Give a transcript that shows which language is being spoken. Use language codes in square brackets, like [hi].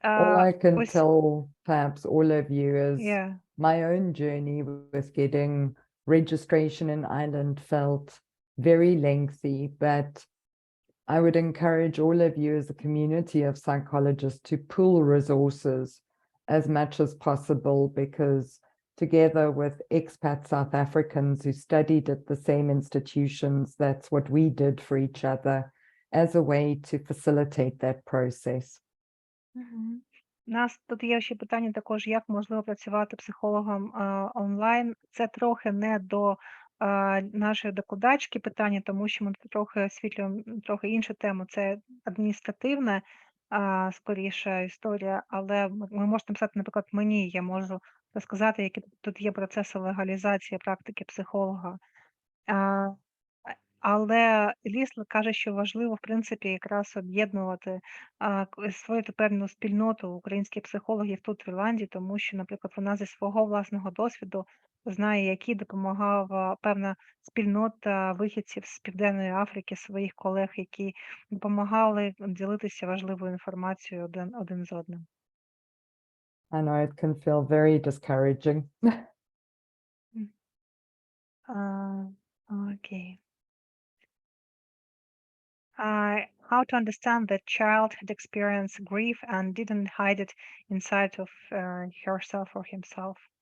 [en] all I can tell perhaps all of you is my own journey with getting registration in Ireland felt very lengthy, but I would encourage all of you as a community of psychologists to pool resources as much as possible, because together with expat South Africans who studied at the same institutions, that's what we did for each other as a way to facilitate that process. [uk] У нас тут є ще питання також, як можливо працювати психологом онлайн. Це трохи не до нашої докладачки питання, тому що ми трохи освітлюємо трохи іншу тему. Це адміністративна, скоріше історія, але ви можете написати, наприклад, мені, я можу розказати, які тут є процеси легалізації практики психолога. А, Але Лісл каже, що важливо, в принципі, якраз об'єднувати, створити певну спільноту українських психологів тут в Ірландії, тому що, наприклад, вона зі свого власного досвіду знає, який допомагала певна спільнота вихідців з Південної Африки, своїх колег, які допомагали ділитися важливою інформацією один з одним. [en] I know it can feel very discouraging. М. [uk] Окей. [en] How to understand that child had experienced grief and didn't hide it inside of herself or himself.